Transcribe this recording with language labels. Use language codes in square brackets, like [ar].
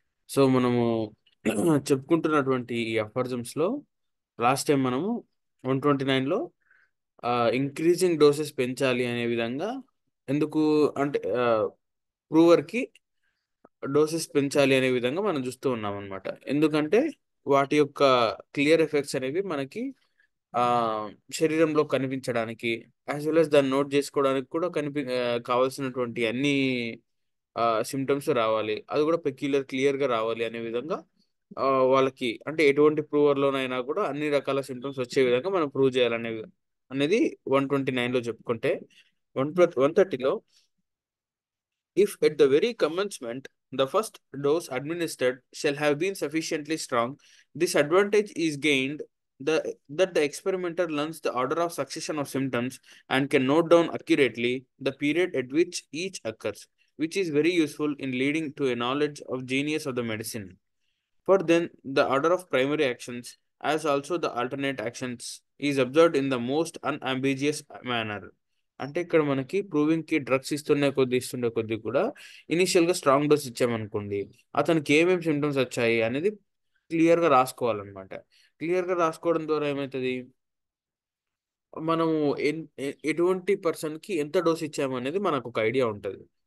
[te] So మనము చెప్పుకుంటున్నటువంటి ఈ అఫర్జమ్స్ లో లాస్ట్ టైం మనము 129లో ఇంక్రీజింగ్ డోసెస్ పెంచాలి అనే విధంగా ఎందుకు అంటే ప్రూవర్ కి డోసెస్ పెంచాలి అనే విధంగా మనం చూస్తూ ఉన్నాం అనమాట. ఎందుకంటే వాటి యొక్క క్లియర్ ఎఫెక్ట్స్ అనేవి మనకి ఆ శరీరంలో కనిపించడానికి, [en] as well as [te] దాన్ని నోట్ చేసుకోవడానికి కూడా కావాల్సినటువంటి అన్ని సిమ్టమ్స్ రావాలి. అది కూడా క్లియర్ గా రావాలి అనే విధంగా వాళ్ళకి అంటే ఎటువంటి ప్రూవర్ లోనైనా కూడా అన్ని రకాల సిమ్టమ్స్ వచ్చే విధంగా మనం ప్రూవ్ చేయాలనే అనేది 129లో చెప్పుకుంటే, 130లో [en] if at the very commencement the first dose administered shall have been sufficiently strong, this advantage is gained that the experimenter learns the order of succession of symptoms and can note down accurately the period at which each occurs, which is very useful in leading to a knowledge of genius of the medicine. For then, the order of primary actions, as also the alternate actions, is observed in the most unambiguous manner. [te] అంటే ఇక్కడ మనకి proving కి drugs ఇస్తుండే కొద్దీ కూడా initial గా strong dose ఇచ్చామనుకోండి, అతనికి ఏమేమి సిమ్టమ్స్ వచ్చాయి అనేది క్లియర్ గా రాసుకోవాలన్నమాట. క్లియర్ గా రాసుకోవడం ద్వారా ఏమవుతుంది, మనము ఎటువంటి పర్సన్ కి ఎంత డోస్ ఇచ్చాము అనేది మనకు ఒక ఐడియా ఉంటుంది.